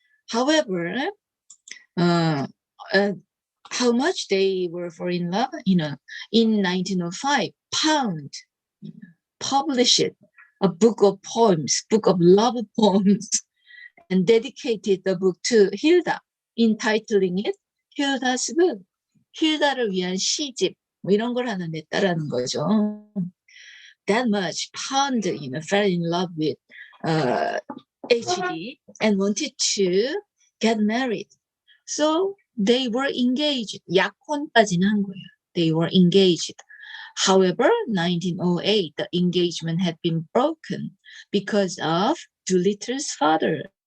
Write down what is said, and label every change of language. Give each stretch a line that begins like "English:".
English: However, how much they were for in love, in 1905, Pound published a book of poems, book of love poems, and dedicated the book to Hilda, entitling it Hilda's Book.
Korean: 힐다를 위한 시집, 이런 걸 하나 냈다라는 거죠.
English: That much Pound, fell in love with HD and wanted to get married. So they were engaged.
Korean: 약혼까지는 한 거예요.
English: They were engaged. However, 1908, the engagement had been broken because of Doolittle's father.